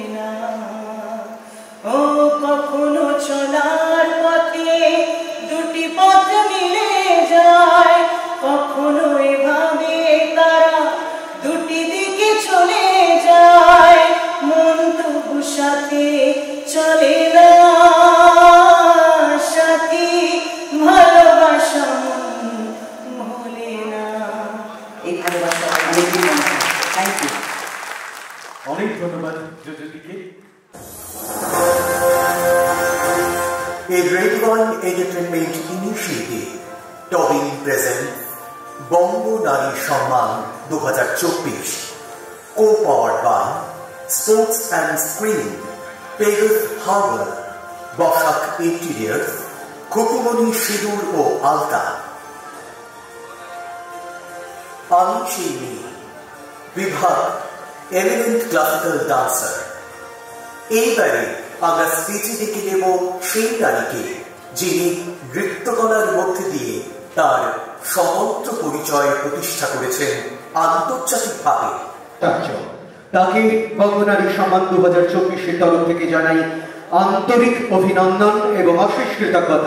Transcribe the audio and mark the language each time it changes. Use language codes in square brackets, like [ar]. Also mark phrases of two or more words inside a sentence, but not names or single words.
[bn] না, ও কখনো চলার পথে দুটি পথ মিলে যায়, কখনো এভাবে তারা দুটি দিকে চলে যায়, মন তবু সাথে চলে না, সাথী ভালোবাসা ভোলে না। এই ভালোবাসা অনেক [en] thank you, [bn] অনেক ধন্যবাদ যোজনীকে। [en] A Red Wine Entertainment Initiative Tobin present Bongo Nari Samman 2024, co-powered by Sports and Screen, Pegasus Harbor, Boshak Interiors, Kukumoni Shidur o Alta, Ami Shini, Vibhag, eminent classical dancer. [bn] এইবারে আমরা স্পিচে ডেকে নেব সেই নারীকে যিনি নৃত্যকলার মধ্যে দিয়ে তার সমগ্র পরিচয় প্রতিষ্ঠা করেছেন আন্তর্জাতিকভাবে। তাকে বঙ্গনারী সম্মান 2024-এর তরফ থেকে জানাই আন্তরিক অভিনন্দন এবং অশেষ কৃতজ্ঞতা।